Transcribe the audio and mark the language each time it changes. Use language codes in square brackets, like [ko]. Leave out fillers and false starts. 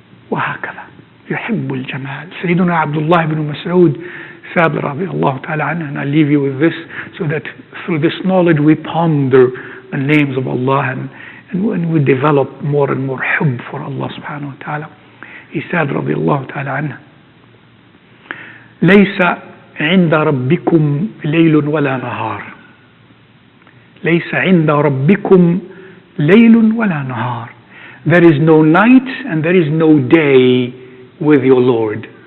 [ar] وهكذا يحب الجمال. [en] سيدنا Abdullah ibn Mas'ud said radiyallahu ta'ala anhu, and I leave you with this, so that through this knowledge we ponder the names of Allah, and we develop more and more hubb for Allah subhanahu wa ta'ala. He said [ar] radiyallahu ta'ala anhu, ليس عند ربكم ليل ولا نهار. ليس عند ربكم ليل ولا نهار. [en] There is no night and there is no day with your Lord.